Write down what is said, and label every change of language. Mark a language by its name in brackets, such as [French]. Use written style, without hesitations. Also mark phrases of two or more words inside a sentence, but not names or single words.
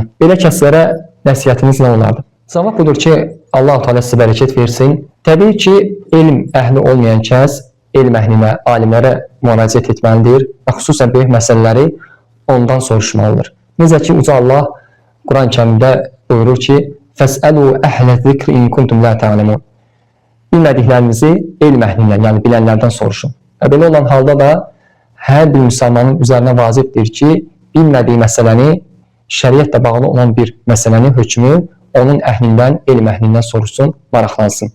[Azerbaijani] Belə kəslərə nəsihətiniz nə olardı? Cavab budur ki, Allah-u Teala sizə bərəkət versin. Təbii ki, elm əhli olmayan kəs elm əhlinə, alimlərə müraciət etməlidir və xüsusən böyük məsələləri ondan soruşmalıdır. Necə ki, Uca Allah Quran-ı Kərimdə buyurur ki, [Arabic] فَسْأَلُوا أَهْلَ الذِّكْرِ إِنْ كُنْتُمْ لَا تَعْلَمُونَ [Azerbaijani] Bilmədiklərinizi elm əhlindən, yəni bilənlərdən soruşun. Belə olan halda da hər bir müsəlmanın üzərinə vacibdir ki, bilmədiyi məsələni, şəriətlə bağlı olan bir məsələnin hökmü onun əhlindən, elm əhlindən soruşsun, maraqlansın.